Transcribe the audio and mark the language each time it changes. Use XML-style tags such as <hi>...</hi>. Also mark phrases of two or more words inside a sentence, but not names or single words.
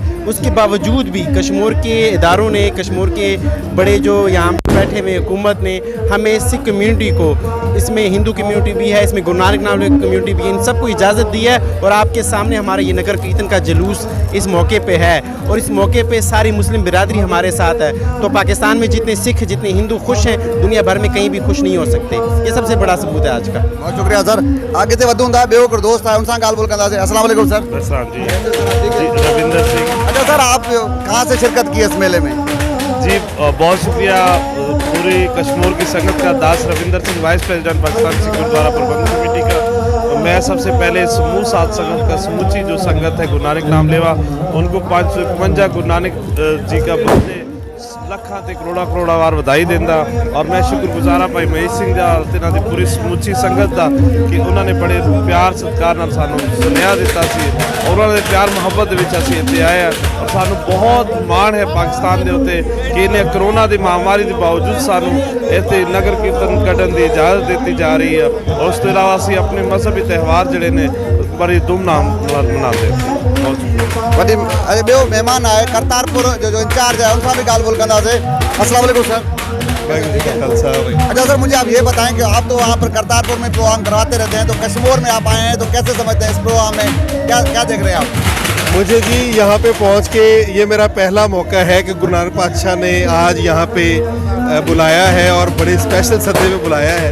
<hi>उसके बावजूद भी कश्मीर के इदारों ने, कश्मीर के बड़े जो यहाँ बैठे हुए हुकूमत ने हमें सिख कम्यूनिटी को, इसमें हिंदू कम्यूनिटी भी है, इसमें गुरु नानक नाम कम्यूनिटी भी है, इन सबको इजाज़त दी है। और आपके सामने हमारा ये नगर कीर्तन का जुलूस इस मौके पे है और इस मौके पे सारी मुस्लिम बिरादरी हमारे साथ है। तो पाकिस्तान में जितने सिख, जितने हिंदू खुश हैं, दुनिया भर में कहीं भी खुश नहीं हो सकते। ये सबसे बड़ा सबूत है आज का। बहुत शुक्रिया सर।</hi> <sd>आगे से वधूं था ॿियो हिकिड़ो दोस्त है, उनसे गाल बोल कंदासीं।</sd> <hi>अस्सलाम वालेकुम सर। जी, रविंदर सिंह। अच्छा सर, आप कहाँ से शिरकत की इस मेले में? जी, बहुत शुक्रिया पूरी कश्मीर की संगत का। दास रविंदर सिंह,</hi> <en>Vice President</en> <hi>पाकिस्तान सिख गुरुद्वारा प्रबंधक कमेटी का। मैं सबसे पहले समूह साध संगत का, समूची जो संगत है गुरु नानक नाम लेवा, उनको 551 गुरु नानक जी का बर्थडे</hi> <pa>ਲਖਾਂ ਤੇ ਕਰੋੜਾਂ ਵਾਰ ਬਧਾਈ ਦੇਂਦਾ। ਔਰ ਮੈਂ ਸ਼ੁਕਰਗੁਜ਼ਾਰ ਹਾਂ ਭਾਈ ਮਹੇਸ਼ ਸਿੰਘ ਦਾ ਤਿਨ੍ਹਾਂ ਦੀ ਪੂਰੀ ਸਮੂਚੀ ਸੰਗਤ ਦਾ ਕਿ ਉਨ੍ਹੋਂਨੇ ਬੜੇ ਪਿਆਰ ਸਤਿਕਾਰ ਨਾਲ ਸਾਨੂੰ ਸੁਣਿਆ ਦਿੱਤਾ ਸੀ ਔਰ ਉਨ੍ਹੋਂਨੇ ਪਿਆਰ ਮੁਹੱਬਤ ਵਿੱਚ ਅਸੀਂ ਇੱਥੇ ਆਏ ਔਰ ਸਾਨੂੰ ਬਹੁਤ ਮਾਣ ਹੈ ਪਾਕਿਸਤਾਨ ਦੇ ਉੱਤੇ</pa> <hi>कि इन्हें कोरोना की महामारी के बावजूद</hi> <pa>ਸਾਨੂੰ ਇੱਥੇ ਨਗਰ ਕੀਰਤਨ ਕੱਢਣ ਕੀ ਇਜਾਜ਼ਤ ਦੀ ਜਾ ਰਹੀ ਹੈ। ਔਰ ਉਸ ਤੋਂ ਇਲਾਵਾ ਅਸੀਂ ਅਪਣੇ ਮਜ਼ਹਬੀ ਤਿਉਹਾਰ ਜਿਹੜੇ ਨੇ</pa> <hi>बड़ी धूमधाम मनाते हैं।</hi> <sd>वॾी ॿियो महिमान आए करतारपुर जो इंचार्ज है,</sd> <hi>उनसे भी</hi> <sd>गाल बोल कंदासीं।</sd> <hi>अस्सलाम वालेकुम सर। अच्छा सर, मुझे आप ये बताएं कि आप तो वहाँ पर करतारपुर में प्रोग्राम करवाते रहते हैं, तो कश्मीर में आप आए हैं, तो कैसे समझते हैं इस प्रोग्राम में, क्या देख रहे हैं आप? मुझे जी यहाँ पे पहुँच के ये मेरा पहला मौका है कि गुरु नानक पातशाह ने आज यहाँ पे बुलाया है और बड़े स्पेशल सदे में बुलाया है।</hi>